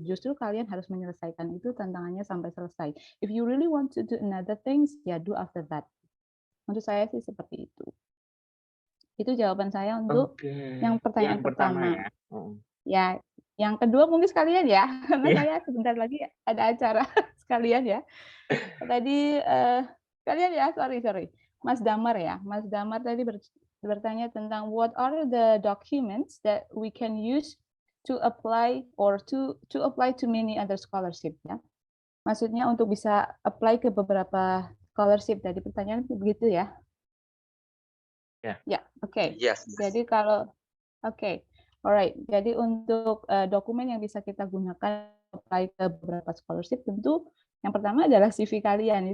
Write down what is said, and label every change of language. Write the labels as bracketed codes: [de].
[id] Justru kalian harus menyelesaikan itu tantangannya sampai selesai. [en] If you really want to do another things, [id] ya [en] do after that. [id] Untuk saya sih seperti itu. Itu jawaban saya untuk yang pertanyaan pertama. Ya. Ya, yang kedua mungkin sekalian ya, karena saya sebentar lagi ada acara sekalian ya. Tadi sekalian ya, sorry. Mas Damar ya. [en] Mas Damar [id] tadi bertanya tentang [en] what are the documents that we can use to apply or to apply to many other scholarship ya. [id] Maksudnya untuk bisa apply ke beberapa scholarship. Tadi pertanyaan begitu ya. Ya, oke. [en] Yes. [id] Jadi kalau alright. Jadi untuk dokumen yang bisa kita gunakan apply ke beberapa scholarship, tentu yang pertama adalah CV kalian.